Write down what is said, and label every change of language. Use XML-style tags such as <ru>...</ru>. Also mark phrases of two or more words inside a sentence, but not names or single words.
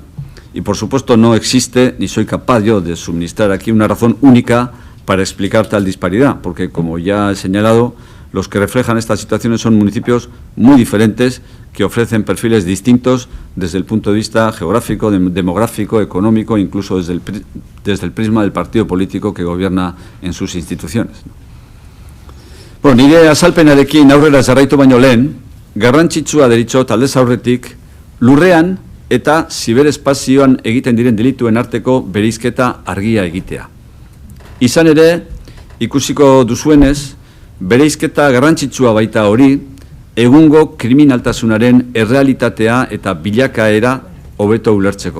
<es>Y por supuesto no existe, ni soy capaz yo de suministrar aquí una razón única para explicar tal disparidad, porque como ya he señalado, los que reflejan estas situaciones son municipios muy diferentes que ofrecen perfiles distintos desde el punto de vista geográfico, demográfico, económico, incluso desde el prisma del partido político que gobierna en sus instituciones.</es> <eu>Bueno, nire azalpenarekin aurrera jarraitu baino lehen, garrantzitsua deritzot aldez aurretik lurrean eta ziberespazioan egiten diren delituen arteko bereizketa argia egitea. Izan ere, ikusiko duzuenez, bereizketa garrantzitsua baita hori, egungo kriminaltasunaren errealitatea eta bilakaera hobeto ulertzeko.</eu>